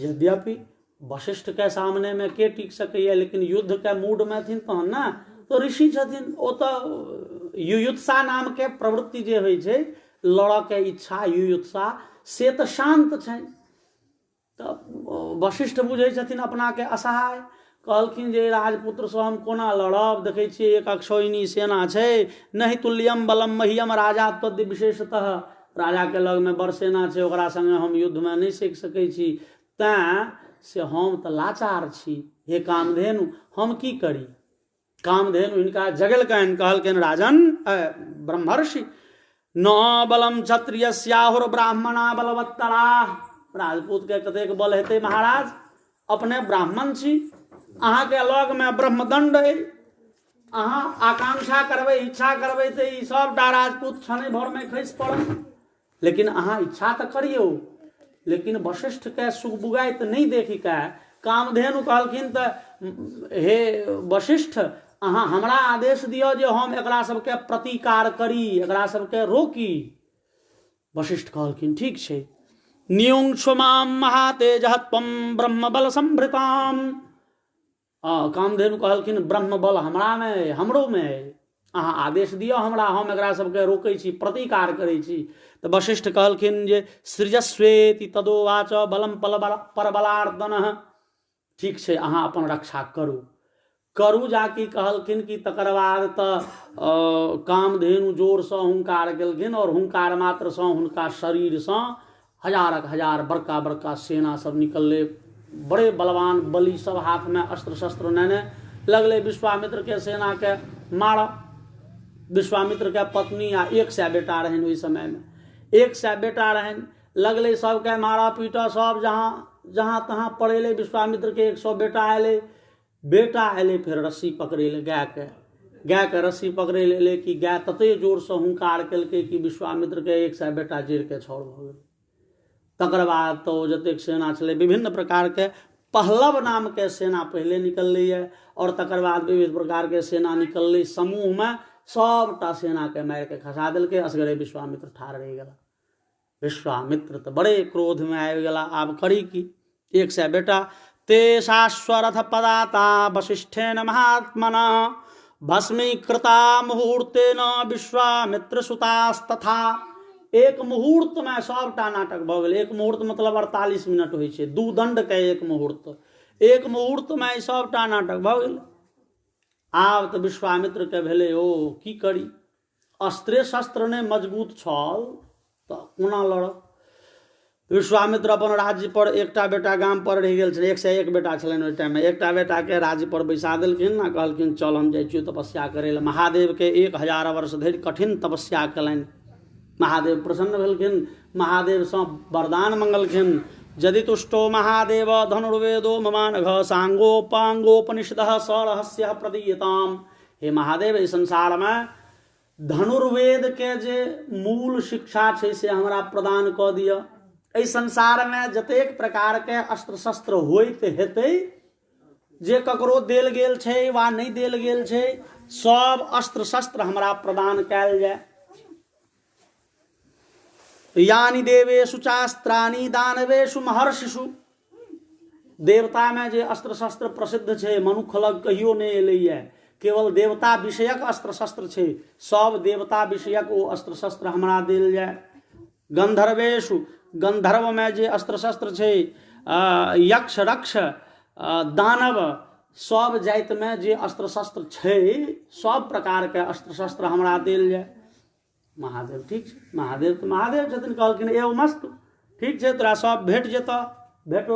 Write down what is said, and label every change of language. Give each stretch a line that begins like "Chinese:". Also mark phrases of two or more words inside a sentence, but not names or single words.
Maithili: यद्यपि वशिष्ठ के सामने में के टिक सकैया, लेकिन युद्ध के मूड में थिन तहन ना, तो ऋषि छथिन, ओ तऽ युयुत्सा नाम के प्रवृत्ति जे होइ छै, लड़ऽ के इच्छा, युयुत्सा, से तऽ शांत छनि। तऽ वशिष्ठ बुझै छथिन अपना के असहाय। कहलखिन जे राजपुत्र से हम कोना लड़ब? देखै छियै एक अक्षौहिणी सेना छै।
Sanskrit: नहि तुल्यम बलम मह्यम राजा तद्य विशेषतः।
Maithili: राजा के लग में बड़ सेना छै, ओकरा संगे हम युद्ध में नहीं सीख सकै छी। तेँ से हम तऽ लाचार छी, हे कामधेनु हम की करी। कामधेनु हिनका जगलकनि, कहलकनि
Sanskrit: राजन ब्रह्मर्षि न बलम क्षत्रियस्याहुर ब्राह्मणा बलवत्तरा।
Maithili: राजपूत के कतेक बल हेतै महाराज, अपने ब्राह्मण छी, अहाँके लग में ब्रह्मदंड अइ, अहाँ आकांक्षा करबै, इच्छा करबै तऽ ई सबटा राजपूत क्षणे भर में खसि पड़त। लेकिन अहाँ इच्छा तऽ करियौ। लेकिन वशिष्ठ के सुगबुगाइत नहीं देखी के कामधेनु कहलखिन तऽ हे वशिष्ठ अहाँ हमरा आदेश दियौ जे हम एकरा सबके प्रतिकार करी, एकरा सबके रोकी। वशिष्ठ कहलखिन ठीक छै।
Sanskrit: न्यूंक्षमाम महातेजः त्वं ब्रह्म बल संभृताम।
Maithili: कामधेनु कहलखिन ब्रह्म बल हमरा में, हमरो में, अहाँ आदेश दियौ हमरा, हम एकरा सबके रोकै छी, प्रतिकार करै छी। तऽ वशिष्ठ कहलखिन जे
Sanskrit: सृजस्वेति तदोवाच बलम परबलार्दनः।
Maithili: ठीक छै, अहाँ अपन रक्षा करू। करू जाकि कहलखिन कि तकर बाद तऽ कामधेनु जोरसँ हुंकार केलखिन, और हुंकार मात्रसँ हुनका शरीरसँ हजारक हजार बड़का बड़का सेना सब निकलले, बड़े बलवान बलि सब हाथ में अस्त्र शस्त्र नेने लगले विश्वामित्र के सेना के मार। विश्वामित्र के पत्नी आ 100 बेटा रहन, ओहि समय में 100 बेटा रहन, लगले सबके मारा पीटा, सब जहाँ तहाँ पड़ेले। विश्वामित्र के 100 बेटा अयले, फिर रस्सी पकड़े ले गाय के रस्सी पकड़े ले कि गाय तते जोर से हुंकार केलकै कि विश्वामित्र के 100 बेटा जड़ के छोड़ भ गेल। तकर बाद तो जतेक सेना छलै विभिन्न प्रकार के, पहलव नाम के सेना पहले निकललै है, और तकर बाद विविध प्रकार के सेना निकललै समूह में, सबटा सेना के मार के खसा देलकै। असगरे विश्वामित्र ठाड़ रहि गेला। विश्वामित्र तो बड़े क्रोध में आबि गेला, आब करी की।
Sanskrit: 100 बेटा ते शाश्वरथ पदाता वशिष्ठेन महात्मना भस्मीकृता मुहूर्तेन विश्वामित्र सुतास्तथा।
Maithili: एक मुहूर्त में सबटा नाटक भ गेल। एक मुहूर्त मतलब 48 मिनट होइ छै, 2 दंड के एक मुहूर्त, एक मुहूर्त में सबटा नाटक भ गेल। आब तऽ विश्वामित्र के भेलै ओ की करी, अस्त्रे शस्त्र ने मजबूत छल तऽ कोना लड़ब। विश्वामित्र अपन राज्य पर एकटा बेटा गाम पर रहि गेल छलै, 101 बेटा छलनि ओहि टाइम में, एकटा बेटा के राज्य पर बैसा देलखिन आ कहलखिन चल हम जाइ छियौ तपस्या करे लए। महादेव के 1000 वर्ष धरि कठिन तपस्या कलनि। महादेव प्रसन्न भेलखिन, महादेव सँ वरदान मंगलखिन।
Sanskrit: यदि तुष्टो महादेव धनुर्वेदो ममानघ सांगोपांगोपनिषदः सरहस्य प्रदीयताम।
Maithili: हे महादेव, इस संसार में धनुर्वेद के जे मूल शिक्षा छै से हमरा प्रदान कऽ दिअ। एहि संसार में जतेक प्रकार के अस्त्र शस्त्र होइत हेतै, जे ककरो देल गेल छै वा नहीं देल गेल छै, सब अस्त्र शस्त्र हमरा प्रदान कैल जाय।
Sanskrit: यानी देवेषु चास्त्राणि दानवेषु महर्षिषु।
Maithili: देवता में जे अस्त्र शस्त्र प्रसिद्ध छै, मनुख लग कहियो नहीं एलैया, केवल देवता विषयक अस्त्र शस्त्र छै, सब देवता विषयक ओ अस्त्र शस्त्र हमरा देल जाय। गंधर्वेषु, गंधर्व में जे अस्त्र शस्त्र छै, यक्ष रक्ष दानव, सब जाति में जे अस्त्र शस्त्र छै, सब प्रकार के अस्त्र शस्त्र हमरा देल जाय। महादेव ठीक छै, महादेव तऽ महादेव छथिन, कहलखिन
Sanskrit: एवं मस्तु,
Maithili: ठीक छै तोरा सब भेट जेतऽ, भेटल।